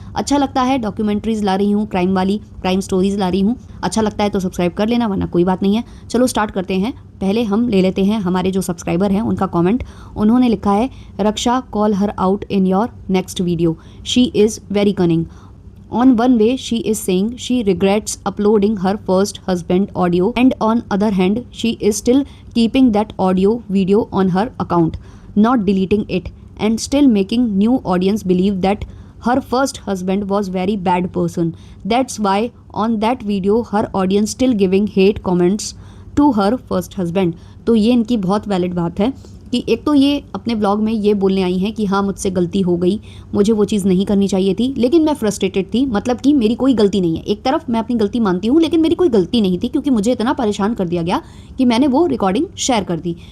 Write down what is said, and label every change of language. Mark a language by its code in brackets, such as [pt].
[hi] अच्छा लगता है, डॉक्यूमेंट्रीज ला रही हूँ, क्राइम स्टोरीज ला रही हूँ। अच्छा लगता है तो सब्सक्राइब कर लेना, वरना कोई बात नहीं है। चलो स्टार्ट करते हैं। पहले हम ले लेते हैं हमारे जो सब्सक्राइबर हैं उनका कमेंट। उन्होंने लिखा है, रक्षा [en] Call her out in your next video, she is very cunning. On one way, she is saying she regrets uploading her first husband audio, and on other hand, she is still keeping that audio video on her account, not deleting it, and still making new audience believe that her first husband was very bad person. That's why on that video, her audience still giving hate comments to her first husband. [hi] तो ये इनकी बहुत valid बात है कि एक तो ये अपने ब्लॉग में ये बोलने आई हैं कि हाँ मुझसे गलती हो गई, मुझे वो चीज़ नहीं करनी चाहिए थी, लेकिन मैं फ्रस्ट्रेटेड थी। मतलब कि मेरी कोई गलती नहीं है। एक तरफ मैं अपनी गलती मानती हूँ, लेकिन मेरी कोई गलती नहीं थी क्योंकि मुझे इतना परेशान कर दिया गया कि मैंने वो रिकॉर्डिंग शेयर कर दी।